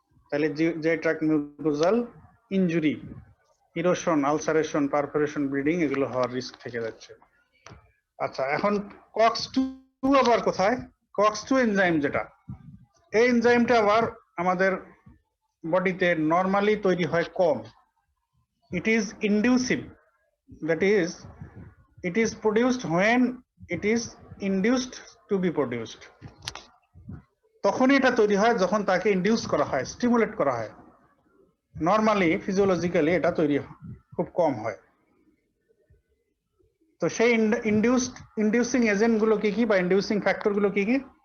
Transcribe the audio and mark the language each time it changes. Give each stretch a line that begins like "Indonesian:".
Bangla: তাহলে যে tract mucosal injury, erosion, ulceration, perforation, bleeding এগুলো হওয়ার রিস্ক থেকে যাচ্ছে। আচ্ছা, এখন COX-2 আবার কোথায়? COX-2 এনজাইম যেটা, এই এনজাইমটা আবার আমাদের বডিতে নরমালি তৈরি হয় কম।
English: It is inducive, that is, it is produced when it is induced to be produced.
Bangla: তখনই এটা তৈরি হয় যখন তাকে ইনডিউস করা হয়, স্টিমুলেট করা হয়। নরমালি ফিজিওলজিক্যালি এটা তৈরি খুব কম হয়। তো সেই ইনডিউসিং এজেন্ট গুলো কি কি বা ইনডিউসিং ফ্যাক্টর গুলো কি কি?